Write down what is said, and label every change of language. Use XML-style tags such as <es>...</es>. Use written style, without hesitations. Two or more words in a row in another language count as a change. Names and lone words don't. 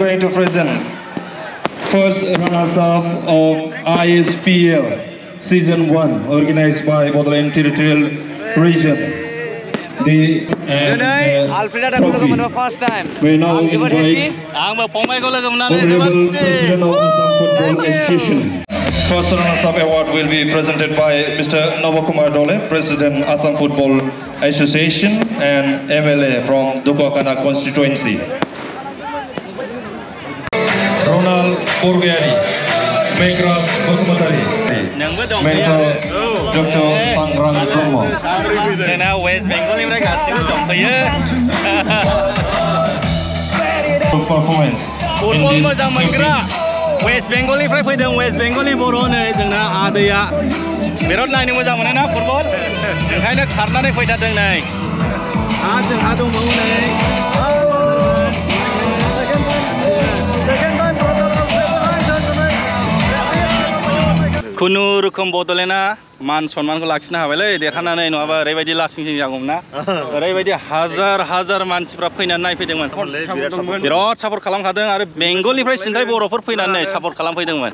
<en>going to present first runners-up of ISPL Season 1 organized by Bodoland Territorial Region. The trophy. We now invite Honorable President of Assam Football Association. First runners-up award will be presented by Mr. Navakumar Dole, President Assam Football Association and MLA from Dukakana constituency. Ronald Borgiani, Megras Basumatari, Mentor Dr. Sangrang Bromo.</en> <brx>जोंना वेस्ट बेंगलनिफ्राय गासिबो दंफैयो</brx> <en>Performance in</en> <brx>फुटबल</brx> <en>this</en> <brx>मोजां मोनग्रा वेस्ट बेंगलनिफ्राय फैदों वेस्ट बेंगलनि बर' नै जोंना आदैया बिराद नायनो मोजां मोनो ना फुटबल ओंखायनो खारनानै फैथारदों नै आरो जोंहा दंबावो नै खुनुरुखुम बड'लेण्डआ मान सन्मानखौ लाखिनो हाबायलै देरहानानै नङाबा ओरैबायदि लासिं सिं जागौमोन ना ओरैबायदि हाजार हाजार मानसिफ्रा फैनानै नायफैदोंमोन बिराद सापर्ट खालामखादों आरो बेंगलनिफ्राय सिन्थाय बर'फोर फैनानै सापर्ट खालामफैदोंमोन</brx>